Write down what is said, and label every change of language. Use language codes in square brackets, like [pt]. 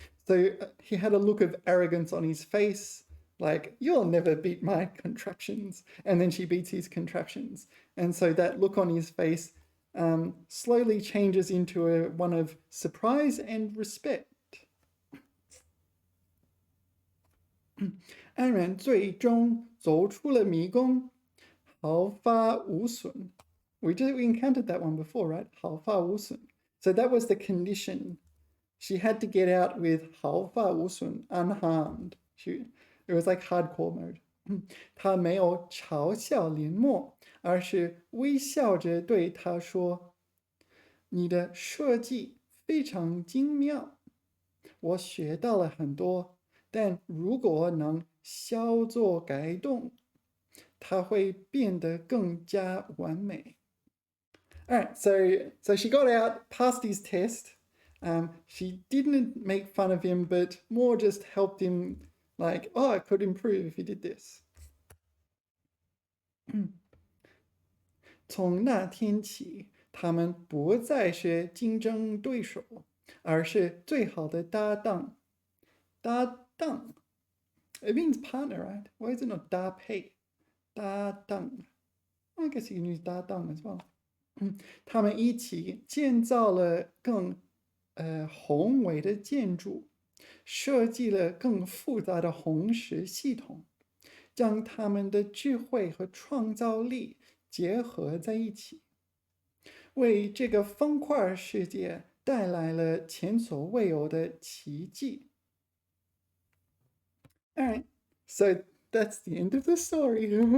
[en] So he had a look of arrogance on his face, like, you'll never beat my contraptions. And then she beats his contraptions. And so that look on his face slowly changes into one of surprise and respect. [zh] 安然最终走出了迷宫，毫发无损。 [en] We encountered that one before, right? [zh] 毫发无损. [en] So that was the condition. She had to get out with 毫发无损, unharmed. It was like hardcore mode. [zh] 她没有嘲笑林默，而是微笑着对他说：“你的设计非常精妙，我学到了很多。但如果能稍作改动，它会变得更加完美。” [en] Alright, so she got out, passed his test. She didn't make fun of him, but more just helped him, like, oh, it could improve if he did this. [zh] 从那天起，他们不再是竞争对手，而是最好的搭档。 [en] 搭档 It means partner, right? Why is it not 搭配？搭档 I guess you can use 搭档 as well. [zh] 他们一起建造了更宏伟的建筑，设计了更复杂的红石系统，将他们的智慧和创造力结合在一起，为这个方块世界带来了前所未有的奇迹。 [en] All right, so that's the end of the story.